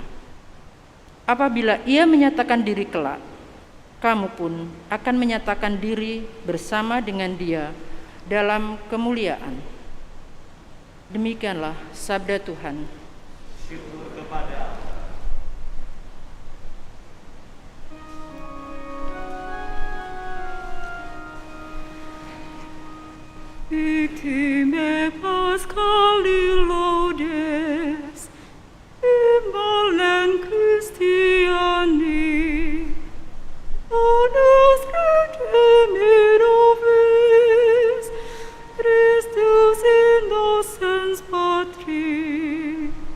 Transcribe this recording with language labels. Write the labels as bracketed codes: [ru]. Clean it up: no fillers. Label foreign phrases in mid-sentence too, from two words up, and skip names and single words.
[id] Apabila Ia menyatakan diri kelak, kamu pun akan menyatakan diri bersama dengan Dia dalam kemuliaan. Demikianlah sabda Tuhan. Syukur kepada Allah. [la] Victime Pascali laudes, immolent Christiani, onus redemit nobis, Christus innocens patri,